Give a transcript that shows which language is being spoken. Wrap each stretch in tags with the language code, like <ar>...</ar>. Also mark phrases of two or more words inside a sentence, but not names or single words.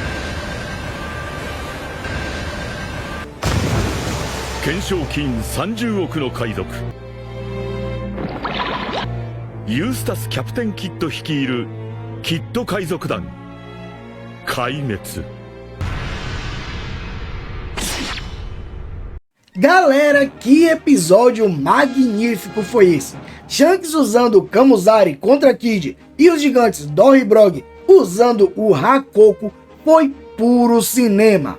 <ja>懸賞金30億の海賊ユースタス・キャプテン・キッド率いるキッド海賊団壊滅。</ja> <pt>Galera, que episódio magnífico foi esse! Shanks usando o Kamuzari contra Kid e os gigantes Dory e Brog usando o Hakoku foi puro cinema.</pt>